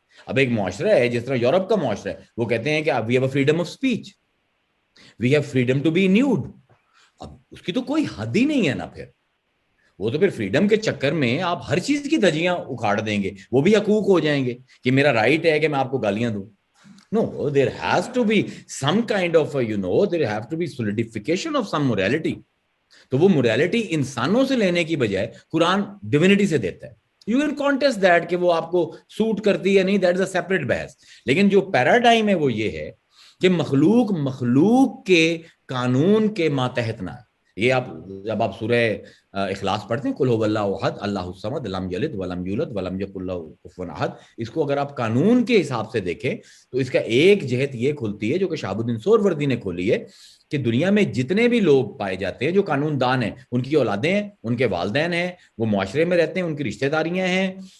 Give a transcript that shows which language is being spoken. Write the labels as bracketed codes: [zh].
[ur] اب ایک معاشرہ ہے جس طرح یورپ کا معاشرہ ہے, وہ کہتے ہیں کہ [en] We have a freedom of speech, we have freedom to be nude. [ur] اب اس کی تو کوئی حد ہی نہیں ہے نا, پھر وہ تو پھر فریڈم کے چکر میں آپ ہر چیز کی دھجیاں اکھاڑ دیں گے, وہ بھی حقوق ہو جائیں گے کہ میرا رائٹ ہے کہ میں آپ کو گالیاں دوں. [en] No, there has to be some kind of, there have to be solidification of some morality. [ur] تو وہ morality انسانوں سے لینے کی بجائے قرآن ڈیوینٹی سے دیتا ہے. [en] You can contest that [ur] کہ وہ آپ کو سوٹ کرتی ہے نہیں, [en] that is a separate [ur] بحث. لیکن جو پیراڈائم ہے وہ یہ ہے کہ مخلوق کے قانون کے ماتحت نہ. یہ آپ جب آپ سورہ اخلاص پڑھتے ہیں [ar] قل هو اللہ احد اللہ الصمد لم یلد ولم یولد ولم یکن لہ کفوا احد, [ur] اس کو اگر آپ قانون کے حساب سے دیکھیں تو اس کا ایک جہت یہ کھلتی ہے جو کہ شہاب الدین سہروردی نے کھولی ہے کہ دنیا میں جتنے بھی لوگ پائے جاتے ہیں جو قانون دان ہیں, ان کی اولادیں ہیں, ان کے والدین ہیں, وہ معاشرے میں رہتے ہیں, ان کی رشتہ داریاں ہیں,